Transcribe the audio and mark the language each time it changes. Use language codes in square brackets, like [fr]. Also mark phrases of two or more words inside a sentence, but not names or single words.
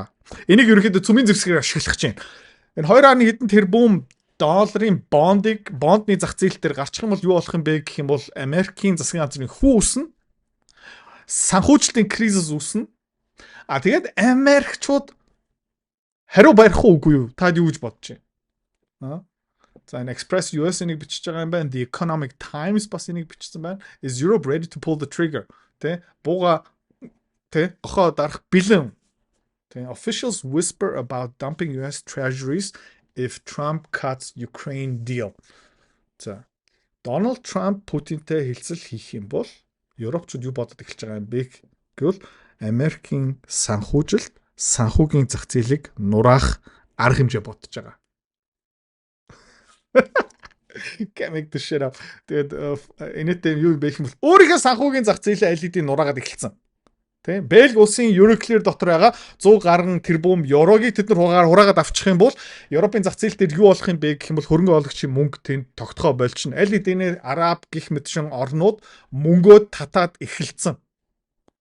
[mn] Энийг ерөнхийдөө цөмийн зэвсгээр ашиглах гэж байна. Энэ 2.1 хэдэн тэрбум долларын бондны зах зээл дээр гарчих юм бол юу болох юм бэ гэх юм бол Америкийн засгийн газрын хүү үснэ. Санхүүжилтийн кризис үснэ. Тэгээд Америкчууд хариу барих уугүй юу? Та юу гэж бодож байна? За энэ Express US энийг бичиж байгаа юм байна. The Economic Times бас энийг бичсэн байна. [en] Is Europe ready to pull the trigger? [mn] Тэ бууга тэ гохоо дарах бэлэн. [en] Тэ officials whisper about dumping US treasuries if Trump cuts Ukraine deal. За Donald Trump Путинтэй хэлцэл хийх юм бол Европчууд юу бодоод эхэлж байгаа юм бэ гэвэл Америкийн санхүүжилт, санхүүгийн зах зээлийг нураах арга хэмжээ бодож байгаа. Can't make this shit up. [mn] Тэгээд энэтэй юу бэ юм бол өөрийнхөө санхүүгийн зах зээлээ аль хэдийн нураагаад эхэлсэн. Тэ? Бельги улсын Euroclear дотор байгаа 100 гаруй тэрбум еврогийг тэд нар хураагаад авчих юм бол Европын зах зээл дээр юу болох юм бэ гэх юм бол хөрөнгө оруулагчийн мөнгө тэнд тогтхоо болчихно. Аль хэдийн араб гих мэтшин орнууд мөнгөө татаад эхэлсэн.